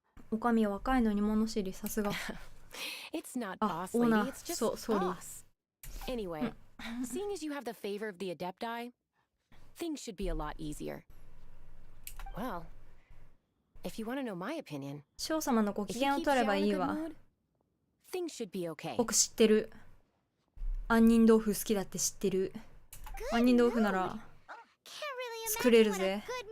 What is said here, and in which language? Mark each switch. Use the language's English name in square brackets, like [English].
[Japanese] おかみは若いのに物知り、さすが。あ、オーナー、そう、ソーリー。 [English] Anyway, seeing as you have the favor of the Adepti, things should be a lot easier. Well, if you want to know my opinion, [Japanese] ショウ様のご機嫌を取ればいいわ。 [English] things should be okay. [Japanese] 僕知ってる。杏仁豆腐好きだって知ってる。杏仁豆腐なら作れるぜ。